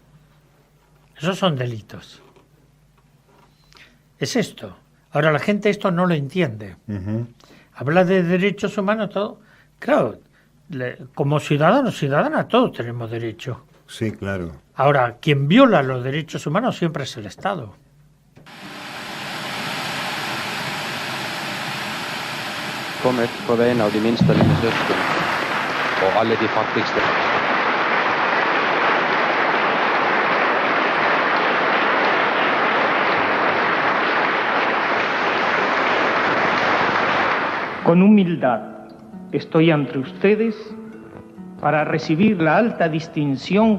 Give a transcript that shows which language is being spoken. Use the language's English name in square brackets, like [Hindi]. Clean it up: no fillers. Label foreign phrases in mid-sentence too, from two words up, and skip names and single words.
[Spanish] Esos son delitos. Es esto. Ahora la gente esto no lo entiende. Habla de derechos humanos, todo. Claro, como ciudadanos, ciudadanas, todos tenemos derecho. Sí, claro. Ahora, quien viola los derechos humanos siempre es el Estado. [Norwegian] Kommer på vegne av de minste av mine søsken og alle de fattigste. [Spanish] Con humildad estoy ante ustedes para recibir la alta distinción